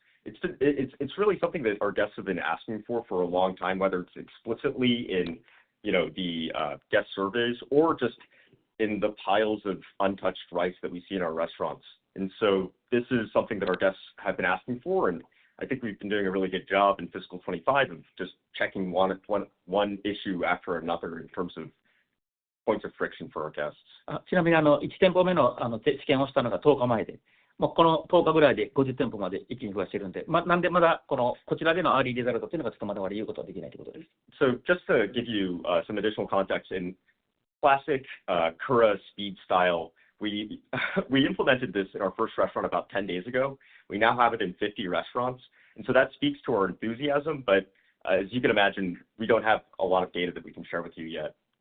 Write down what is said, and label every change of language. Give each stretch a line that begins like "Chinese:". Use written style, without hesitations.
English: It's really something that our guests have been asking for a long time, whether it's explicitly in the guest surveys or just in the piles of untouched rice that we see in our restaurants. And so this is something that our guests have been asking for, and I think we've been doing a really good job in fiscal 25 of just checking one issue after another in terms of points of friction for our guests.
Japanese: ちなみに1店舗目の試験をしたのが10日前で、もうこの10日ぐらいで50店舗まで一気に増やしているので、なんでまだこちらでのアーリーリザルトというのがちょっとまだ言うことはできないということです。
English: So just to give you some additional context, in classic Kura speed style, we implemented this in our first restaurant about 10 days ago. We now have it in 50 restaurants, and so that speaks to our enthusiasm. But as you can imagine, we don't have a lot of data that we can share with you yet.